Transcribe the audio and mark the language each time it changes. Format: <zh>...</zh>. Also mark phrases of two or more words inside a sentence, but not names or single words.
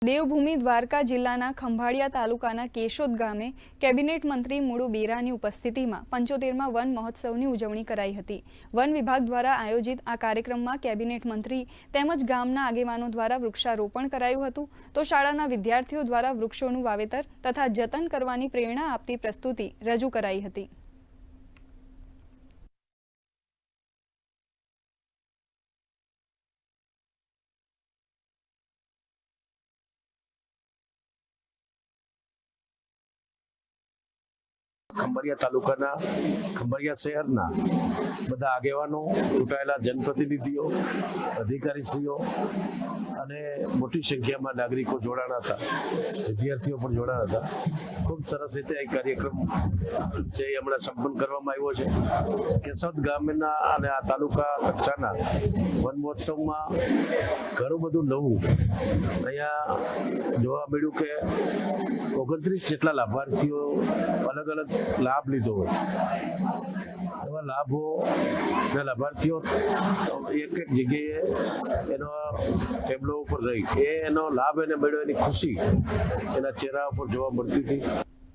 <gu>દેવભૂમિ દ્વારકા જિલ્લાના ખંભાળિયા તાલુકાના કેશોદ ગામે કેબિનેટ મંત્રી મુળુ બેરાની ઉપસ્થિતિમાં 75મા વન મહોત્સવની ઉજવણી કરાઈ હતી। વન વિભાગ દ્વારા આયોજિત આ કાર્યક્રમમાં કેબિનેટ મંત્રી તેમજ ગામના આગેવાનો દ્વારા વૃક્ષારોપણ કરાયું હતું તો શાળાના વિદ્યાર્થીઓ દ્વારા વૃક્ષોનું વાવેતર તથા જતન કરવાની પ્રેરણા આપતી પ્રસ્તુતિ રજૂ કરાઈ હતી। ખંભાળિયા તાલુકાના ખંભાળિયા શહેરના બધા આગેવાનો ચૂંટાયેલા જનપ્રતિનિધિઓ અધિકારીશ્રીઓ અને મોટી સંખ્યામાં નાગરિકો જોડાણા હતા, વિદ્યાર્થીઓ પણ જોડાણા હતા। ખૂબ સરસ રીતે આ કાર્યક્રમ જે હમણાં સંપન્ન કરવામાં આવ્યો છે। કેશોદ ગામના અને આ તાલુકા કક્ષાના વન મહોત્સવમાં ઘણું બધું નવું અહીંયા જોવા મળ્યું કે 29 જેટલા લાભાર્થીઓ અલગ અલગ લાભ લીધો હોય। એવા લાભો ને લાભાર્થીઓ એક એક જગ્યાએ એનો ટેબલો પર રહી એનો લાભ એને મળ્યો એની ખુશી એના ચહેરા પર જોવા મળતી થી।</gu>